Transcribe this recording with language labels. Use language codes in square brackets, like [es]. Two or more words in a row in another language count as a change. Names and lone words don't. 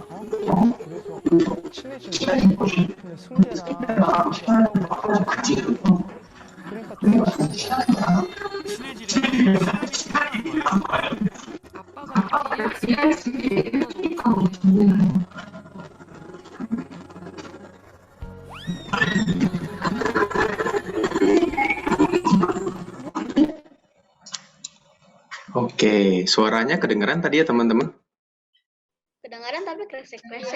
[ko] 그래서 친해진 거야. 근데 승재랑 같이 그러니까 좀 친해지려면 아빠가 이해할 수 있는 [id] Oke, suaranya kedengeran tadi ya teman-teman? kedengaran tapi kresek-kresek.